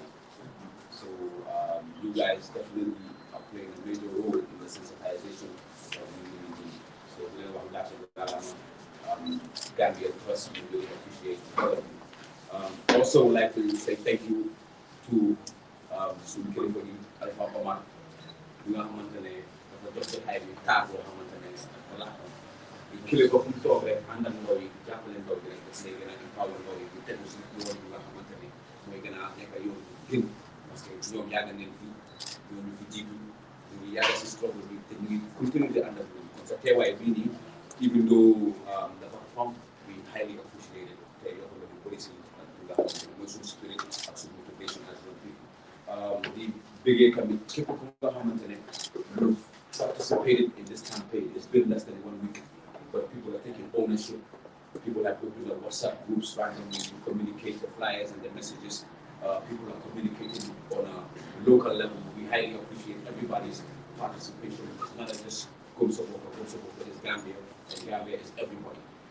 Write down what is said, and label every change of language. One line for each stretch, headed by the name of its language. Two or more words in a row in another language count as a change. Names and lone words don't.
English: So you guys definitely are playing a major role in the sensitization of the community. So Gambia Trust, we really appreciate all of you. Also would like to say thank you to
Wolof: Suñu kilifa gi Alpha Omar, bi nga xamante ne dafa jox jotaay bi taar boo xamante ne voilà kilifa fu mu toog rek àndal ndaw yi jàppale ndaw yi rek daf lay gën a empower ndaw yi di tegu si yoon bi nga xamante ne mooy gën a nekk yoon gën
French: parce que
Wolof: ñoom yàgg nañ fi ñoom ñu fi jiitu ñu ngi yàgg si struggle bi te ñu ngi continuer di ànd ak ñoom kon sa teewaay bii nii
English: even though
Wolof: dafa fonk
English: we highly appreciate it
Wolof: te yoo xam ne bu bëri si nga xamante ne mooy suñu spirit ak suñu
English: motivation as young people
Wolof: di bëggee tamit képp ku nga xamante ne ñu
English: participated in this campaign. It's been less than 1 week, but people are taking ownership. People have opened up WhatsApp groups randomly to communicate the flyers and the messages. People are communicating on a local level. We highly appreciate everybody's participation. It's not just Kosovo, but it's Gambia, and Gambia is everybody.